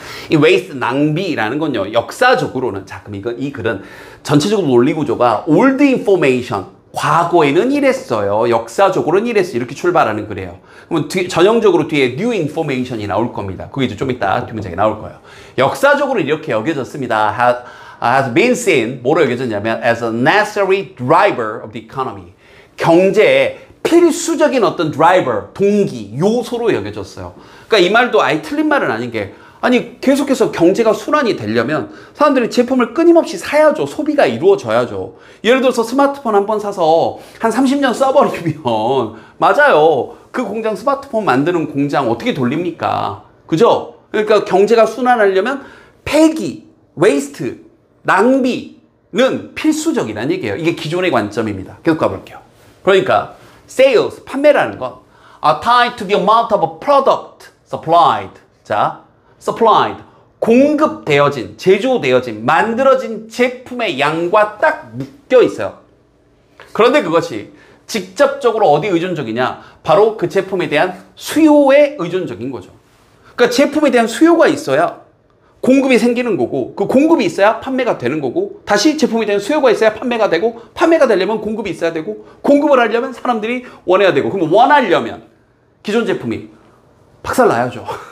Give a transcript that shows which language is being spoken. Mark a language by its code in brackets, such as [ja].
[ko] 이 웨이스트 낭비라는 건요, 역사적으로는, 자 그럼 이 글은 전체적으로 논리 구조가 old information, 과거에는 이랬어요, 역사적으로는 이랬어요, 이렇게 출발하는 글이에요. 그러면 전형적으로 뒤에 new information이 나올 겁니다. 그게 이제 좀 이따 뒷문장에 나올 거예요. 역사적으로 이렇게 여겨졌습니다. [en] has been seen, [ko] 뭐로 여겨졌냐면 [en] as a necessary driver of the economy, [ko] 경제의 필수적인 어떤 드라이버, 동기, 요소로 여겨졌어요. 그러니까 이 말도 아예 틀린 말은 아닌 게, 아니 계속해서 경제가 순환이 되려면 사람들이 제품을 끊임없이 사야죠. 소비가 이루어져야죠. 예를 들어서 스마트폰 한 번 사서 한 30년 써버리면, 맞아요, 그 공장, 스마트폰 만드는 공장 어떻게 돌립니까? 그죠? 그러니까 경제가 순환하려면 폐기, 웨이스트, 낭비는 필수적이라는 얘기예요. 이게 기존의 관점입니다. 계속 가볼게요. 그러니까 [en] sales, [ko] 판매라는 건 [en] are tied to the amount of a product supplied. [ko] 자, supplied, 공급되어진, 제조되어진, 만들어진 제품의 양과 딱 묶여 있어요. 그런데 그것이 직접적으로 어디에 의존적이냐? 바로 그 제품에 대한 수요에 의존적인 거죠. 그러니까 제품에 대한 수요가 있어야 공급이 생기는 거고, 그 공급이 있어야 판매가 되는 거고, 다시 제품에 대한 수요가 있어야 판매가 되고, 판매가 되려면 공급이 있어야 되고, 공급을 하려면 사람들이 원해야 되고, 그럼 원하려면 기존 제품이 박살나야죠.